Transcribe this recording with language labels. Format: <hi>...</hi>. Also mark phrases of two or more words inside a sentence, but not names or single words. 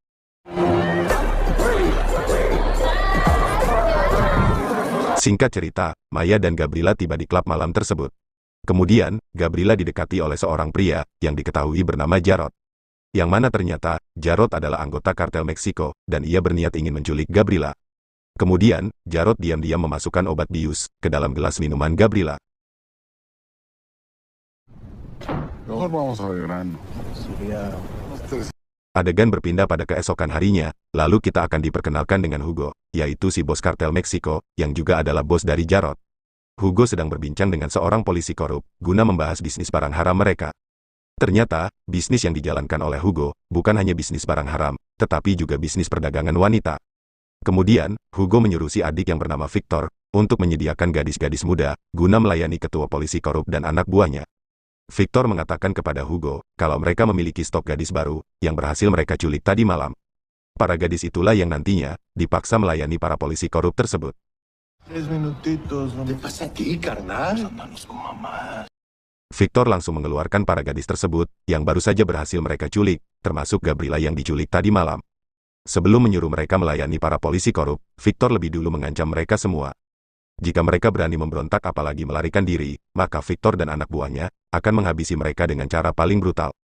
<id>Singkat cerita, Maya dan Gabriela tiba di klub malam tersebut. Kemudian, Gabriela didekati oleh seorang pria, yang diketahui bernama Jarod. Yang mana ternyata, Jarod adalah anggota kartel Meksiko, dan ia berniat ingin menculik Gabriela. Kemudian, Jarod diam-diam memasukkan obat bius ke dalam gelas minuman Gabriela.</id> <es>Mejor vamos al grano.</es> <id>Adegan berpindah pada keesokan harinya, lalu kita akan diperkenalkan dengan Hugo, yaitu si bos kartel Meksiko, yang juga adalah bos dari Jarod. Hugo sedang berbincang dengan seorang polisi korup, guna membahas bisnis barang haram mereka. Ternyata, bisnis yang dijalankan oleh Hugo, bukan hanya bisnis barang haram, tetapi juga bisnis perdagangan wanita. Kemudian, Hugo menyuruh si adik yang bernama Victor, untuk menyediakan gadis-gadis muda, guna melayani ketua polisi korup dan anak buahnya. Victor mengatakan kepada Hugo, kalau mereka memiliki stok gadis baru, yang berhasil mereka culik tadi malam. Para gadis itulah yang nantinya, dipaksa melayani para polisi korup tersebut.</id> <es>3 minutitos. ¿Qué pasa a ti, carnal? Andamos con mamá.</es> <id>Victor langsung mengeluarkan para gadis tersebut, yang baru saja berhasil mereka culik, termasuk Gabriela yang diculik tadi malam. Sebelum menyuruh mereka melayani para polisi korup, Victor lebih dulu mengancam mereka semua. Jika mereka berani memberontak apalagi melarikan diri, maka Victor dan anak buahnya akan menghabisi mereka dengan cara paling brutal.</id>